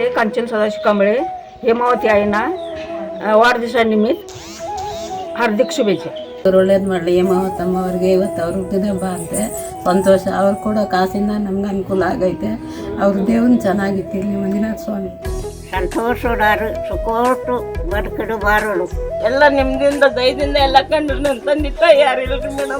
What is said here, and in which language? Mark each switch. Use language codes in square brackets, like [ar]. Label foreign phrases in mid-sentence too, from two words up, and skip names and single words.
[mr] कांचन सदाशिव कांबळे हेमावती आईना वाढदिवसानिमित्त हार्दिक शुभेच्छा. [kn] ಒಳ್ಳೇದು ಮಾಡಲಿ ಹೇಮಾವತಮ್ಮ ಅವ್ರಿಗೆ ಇವತ್ತು ಅವ್ರ ಹುಟ್ಟಿದ ಹಬ್ಬ ಅಂತೆ ಸಂತೋಷ. ಅವ್ರು ಕೊಡೋ ಕಾಸಿಂದ ನಮ್ಗೆ ಅನುಕೂಲ ಆಗೈತೆ. ಅವ್ರ ದೇವ್ರನ್ನ ಚೆನ್ನಾಗಿಟ್ಟಿರಲಿ ಮಂಜುನಾಥ ಸ್ವಾಮಿ. ಸಂತೋಷಡಾರು ಸುಖೋಟು ಬದುಕಿಡು ಬಾರೋಳು ಎಲ್ಲ ನಿಮ್ದಿಂದ ದಯದಿಂದ ಎಲ್ಲ ಕಂಡ್ರು ನನ್ನ ತಂದೆ ತಾಯಿ ಯಾರಿಲ್ರಿ ಮೇಡಮ್.